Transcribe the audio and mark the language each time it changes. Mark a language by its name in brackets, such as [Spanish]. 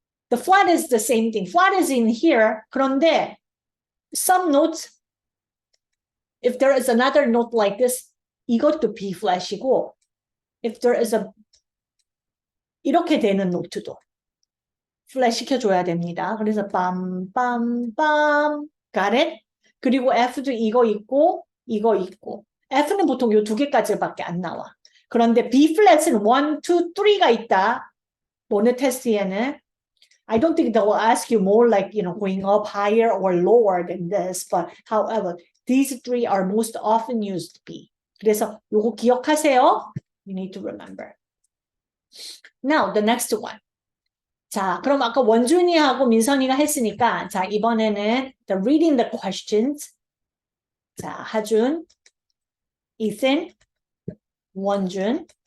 [English] The flat is the same thing. Flat is in here. [Korean] 그런데 [English] some notes, if there is another note like this, [Korean] 이것도 B flat이고, [English] if there is a [Korean] 이렇게 되는 노트도 플랫 시켜줘야 됩니다. 그래서 빰빰빰 [English] got it? [Korean] 그리고 F도 이거 있고 이거 있고 F는 보통 이 두 개까지밖에 안 나와. 그런데 B 플랫은 1, 2, 3가 있다. 오늘 테스트에는 [English] I don't think they will ask you more like, you know, going up higher or lower than this. But however, these three are most often used B. [Korean] 그래서 요거 기억하세요. [English] You need to remember. Now, the next one. [Korean] 자, 그럼 아까 원준이하고 민선이가 했으니까 자, 이번에는 [English] the reading the questions. [Korean] 자, 하준, Ethan, 원준.